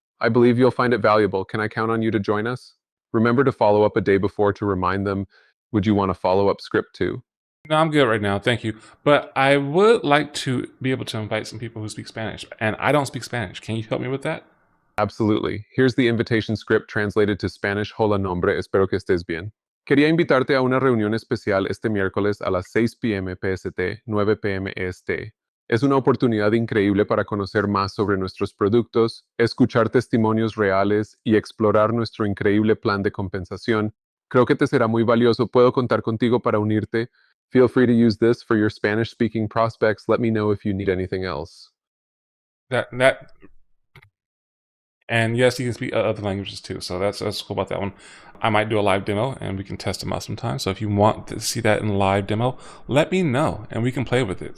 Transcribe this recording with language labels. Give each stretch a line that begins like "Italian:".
English: I believe you'll find it valuable. Can I count on you to join us? Remember to follow up a day before to remind them. Would you want a follow-up script too? No, I'm good right now. Thank you. But I would like to be able to invite some people who speak Spanish, and I don't speak Spanish. Can you help me with that? Absolutely. Here's the invitation script translated to Spanish.
Spanish: Hola, nombre, espero que estés bien. Quería invitarte a una reunión especial este miércoles a las 6 p.m. PST, 9 p.m. EST. Es una oportunidad increíble para conocer más sobre nuestros productos, escuchar testimonios reales y explorar nuestro increíble plan de compensación. Creo que te será muy valioso. Puedo contar contigo para unirte.
English: Feel free to use this for your Spanish-speaking prospects. Let me know if you need anything else. That and yes, you can speak other languages too. So that's cool about that one. I might do a live demo and we can test them out sometime. So if you want to see that in a live demo, let me know and we can play with it.